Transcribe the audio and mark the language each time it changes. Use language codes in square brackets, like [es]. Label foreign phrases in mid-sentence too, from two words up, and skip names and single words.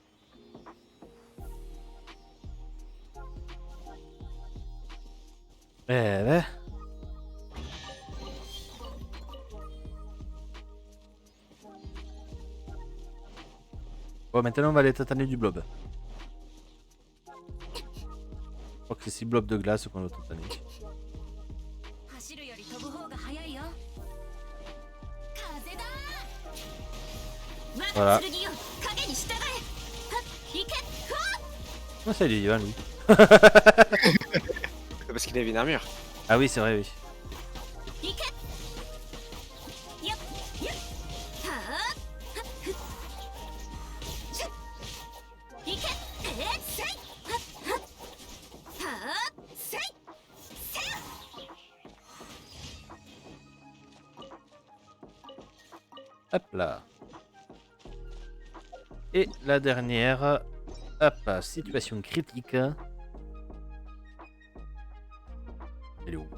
[fr] Eh ben. Bon, maintenant on va aller tataner du blob. Je crois que c'est 6 blobs de glace qu'on a tatané. [ja] 走るより飛ぶ方が早いよ風だ [fr] Voilà. [ja] 我が剣よ影に従えはっ行けふわっ [fr] Oh, salut, Ivan, lui. Parce qu'il avait une armure. Ah oui, c'est vrai, oui. 行けよっよっはあはっふっしゅっ行けせいはっはっはあせいせい Hop là. Et la dernière. Hop, situation critique. Elle est où?